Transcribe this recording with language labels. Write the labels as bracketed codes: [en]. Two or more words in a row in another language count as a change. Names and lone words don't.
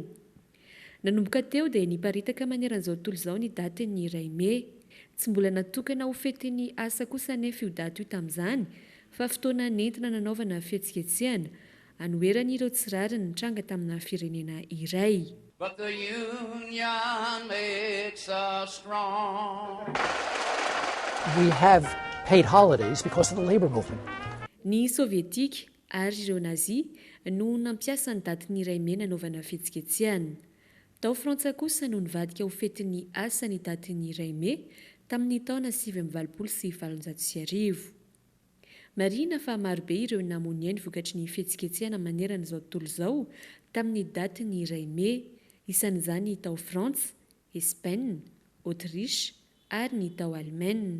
[mg] Nanomboka teo dia niparitaka maneran'izao tontolo izao ny daty ny ray May. Tsy mbola natokana ho fetin'ny asa kosa anefa io daty io tamin'izany fa fotoana nentina nanaovana fihetsiketsehana anoheran'ireo tsirariny nitranga tamina firenena iray. [en] But the union makes us strong. We have paid holidays because of the labor movement. [mg] Ny Sovietika ary ireo Nazi no nampiasa ny daty ny ray May nanaovana fihetsiketsehana. Tao Frantsa kosa no nivadika ho fetin'ny asa ny daty ny ray May tamin'ny taona 1970 sy 1970. Marina fa marobe ireo namony ainy vokatry ny fihetsiketsehana maneran'izao tontolo izao tamin'ny daty ny ray May, isan'izany tao Frantsa, Espagne, Autriche ary ny tao Allemagne.